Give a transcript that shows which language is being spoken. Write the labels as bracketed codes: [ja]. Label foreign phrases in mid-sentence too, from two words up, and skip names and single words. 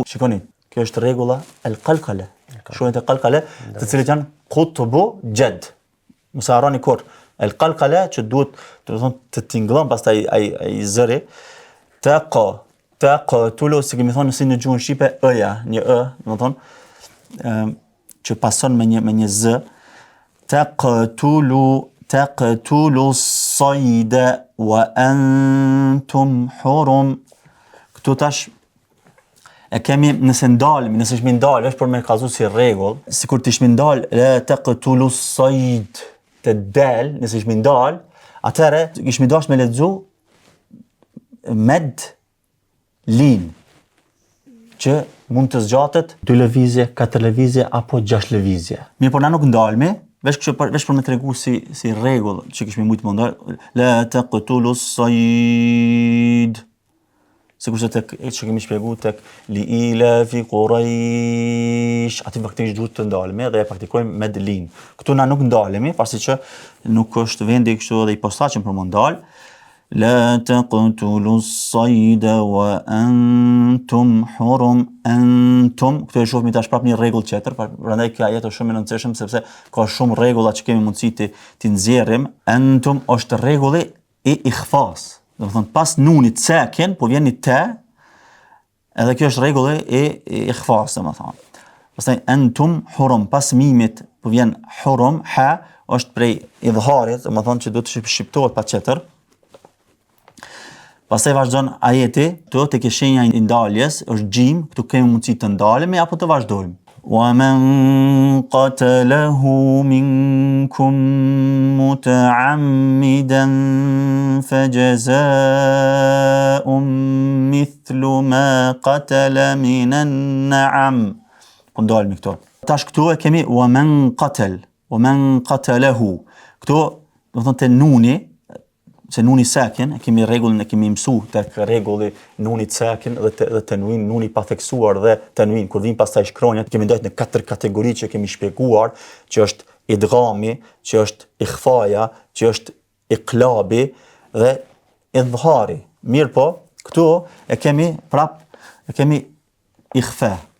[sq] Shikoni, kjo është rregulla el-qalqale. Shohën e qalqale, të cilët janë [ar] قطب جد. [sq] Mos harroni kur el-qalqale që duhet, do të thonë, të tingëllon pastaj ai zëri. Taqtulu, si kemi thonë si në gjuhën shqipe, ë-ja, një ë, do të thonë, që pason me një z. [ar] تقتلوا الصيد وأنتم حرم. [sq] Këtu tash e kemi nëse ndalemi, nëse shmi ndalë, është për me kazu si rregull, sikur të shmi ndalë, [ar] لا تقتلوا الصيد, [sq] të del, nëse shmi ndalë, atëre ishmi dash me lexu med lin, që mund të zgjatet 2 lëvizje, 4 lëvizje apo 6 lëvizje. Mirë, por na nuk ndalemi, veç për me tregu si rregull që kishmi mujtë më ndalë, [ar] la taqtulu الصيد. [sq] sikurse tek që kemi shpjeguar tek [ar] لإيلاف قريش, [sq] aty faktikisht duhet të ndalemi dhe e praktikojmë me lin. Këtu na nuk ndalemi, pasi që nuk është vendi kështu edhe i posaçëm për më ndal. [ar] لا تقتلوا الصيد وأنتم حرم أنتم. [sq] Këtu e shohim tash prapë një rregull tjetër, prandaj kjo ajet është shumë e rëndësishme sepse ka shumë rregulla që kemi mundësi ti nxjerrim. Antum është rregulli i ikhfas. Do të thonë pas nunit sakin po vjen një te, edhe kjo është rregulli i ikhfas, domethënë. Pastaj [ar] أنتم حرم, [sq] pas mimit po vjen hurum, ha është prej idharit, domethënë që do të shqiptohet patjetër. Pastaj vazhdon ajeti, këtu tek shenja e ndaljes është gjim, këtu kemi mundësi të ndalemi apo të vazhdojmë. [ar] ومن قتله منكم متعمدا فجزاء مثل ما قتل من النعم. [sq] Po ndalemi këtu. Tash këtu e kemi [ar] ومن قتله. [sq] Këtu do të thonë te nuni, se nuni sakin, kemi rregullin e kemi mësuar tek rregulli nuni sakin dhe tanwin, nuni pa theksuar dhe tanwin kur vin pastaj shkronjat, kemi ndajt në 4 kategori që kemi shpjeguar, që është idghami, që është ikhfaja, që është iqlabi dhe idhari. Mirë po, këtu e kemi ikhfa.